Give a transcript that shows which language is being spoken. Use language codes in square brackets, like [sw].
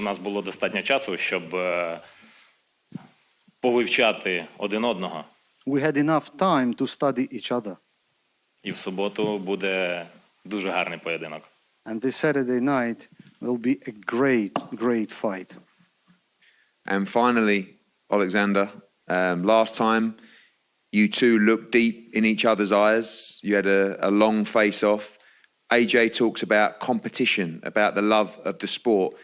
[uk] У нас було достатньо часу, щоб повивчати один одного. [en] We had enough time to study each other. [uk] І в суботу буде дуже гарний поєдинок. [en] And this Saturday night will be a great fight. And finally, Oleksandr, last time you two looked deep in each other's eyes. You had a long face-off. AJ talks about competition, about the love of the sport.